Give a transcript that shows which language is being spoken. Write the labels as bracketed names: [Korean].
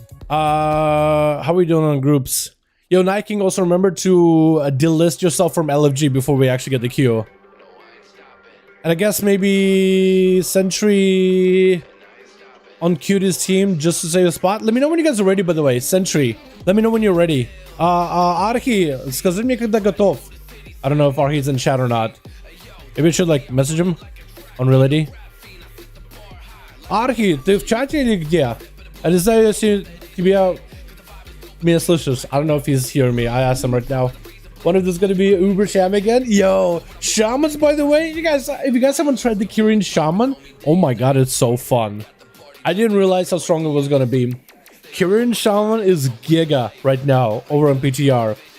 [English] How are we doing on groups? Yo, Night King, also remember to delist yourself from LFG before we actually get the queue. And I guess maybe Sentry on Cutie's team just to save a spot. Let me know when you guys are ready, by the way. Sentry, let me know when you're ready. [Russian] Arhi, скажи мне когда готов. [English] I don't know if Arhi's in chat or not. Maybe I should like message him on reality. [Russian] Arhi, ты в чате или где? I не знаю, если тебя слышишь. [English] I don't know if he's hearing me. I asked him right now. Wonder if there's gonna be Uber Sham again. Yo, Shamans, by the way, you guys, if you guys haven't tried the Kirin Shaman, oh my god, it's so fun. I didn't realize how strong it was gonna be. Kirin Shaman is giga right now over on PTR.